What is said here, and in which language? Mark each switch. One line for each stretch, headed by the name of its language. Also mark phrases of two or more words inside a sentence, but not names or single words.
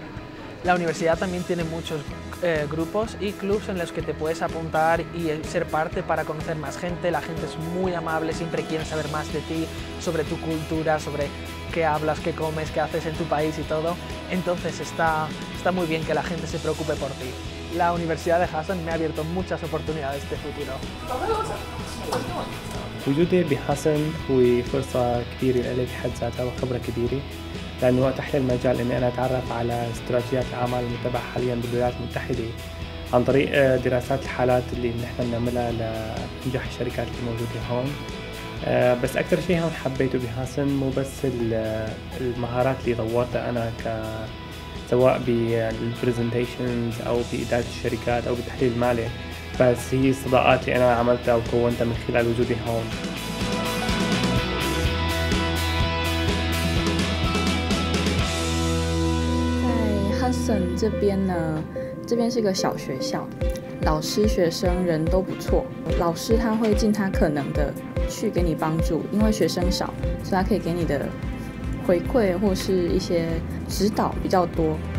Spanish: La universidad también tiene muchos grupos y clubs en los que te puedes apuntar y ser parte para conocer más gente. La gente es muy amable, siempre quieren saber más de ti, sobre tu cultura, sobre qué hablas, qué comes, qué haces en tu país y todo. Entonces está muy bien que la gente se preocupe por ti. La Universidad de Hassan me ha abierto muchas oportunidades de futuro.
Arabic: وجودي بحسن هو فرصة كبيرة لي بحد ذاتها وخبرة كبيرة، لأنه أتاح لي المجال إني أنا أتعرف على استراتيجيات الأعمال المتبعة حالياً بالولايات المتحدة عن طريق دراسات الحالات اللي نحن بنعملها لنجاح الشركات الموجودة هون. بس أكثر شيء هون حبيته بحسن مو بس المهارات اللي طورتها أنا سواء بالبرزنتيشنز أو بإدارة الشركات أو بالتحليل المالي، بس هي الصداقات اللي أنا عملتها وكونتها من خلال وجودي هون.
Chinese: 在哈森这边呢，这边是个小学校，老师、学生人都不错。老师他会尽他可能的去给你帮助，因为学生少，所以他可以给你的回馈或是一些指导比较多。